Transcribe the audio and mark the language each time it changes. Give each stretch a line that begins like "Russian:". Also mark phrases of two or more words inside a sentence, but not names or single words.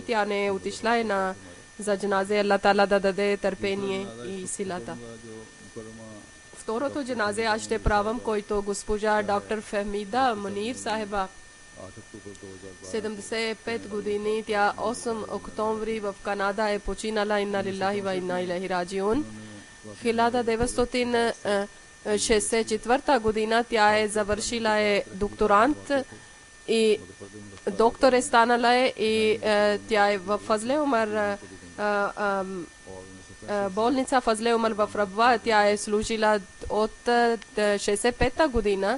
Bulgarian: Тя не е отишла за джаназе. Аллах Таала да даде търпение и силата. Второто джаназе аз ще правам, който госпожа доктор Фемида Мунир Сахеба. 75 години. Тя 8 октомври в Канада е починала.
Arabic: إنا لله وإنا إليه راجعون.
Bulgarian: 1964 година тя е завършила докторант и доктор е станала и тя е в Фазле Умар болница Фазле Умар в Рабва. Тя е служила от 65-та година.